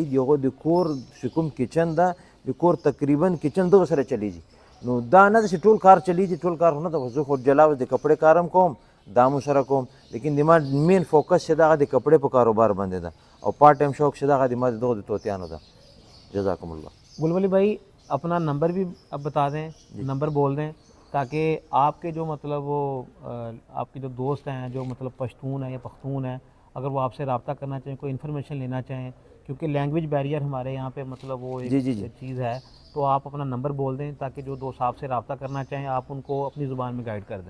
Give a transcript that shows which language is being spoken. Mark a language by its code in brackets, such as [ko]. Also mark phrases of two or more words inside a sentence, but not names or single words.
[ps] دغه د کور چې کوم کچن ده، د کور تقریبا کچن دغه سره چلیږي. نو دا نه چې ټول کار چلیږي، ټول کار نه ده. زه خو جلاوه د کپڑے کارم کوم، دامو سره کوم، لیکن د ما [en] main focus [ps] چې دغه د کپڑے په کاروبار باندې ده او [en] part time [ps] شوق چې دغه د ما دغه د توتیانو ده. [ar] جزاکم اللہ. [ur] گل ولی بھائی، اپنا نمبر بھی اب بتا دیں، نمبر بول دیں تاکہ آپ کے جو مطلب وہ آپ کے جو دوست ہیں جو مطلب پشتون ہیں یا پختون ہیں، اگر وہ آپ سے رابطہ کرنا چاہیں، کوئی انفارمیشن لینا چاہیں، کیونکہ [en] language barrier [ur] ہمارے یہاں پہ مطلب وہ ایک چیز ہے، تو آپ اپنا نمبر بول دیں تاکہ جو دوست آپ سے رابطہ کرنا چاہیں آپ ان کو اپنی زبان میں گائیڈ کر دیں.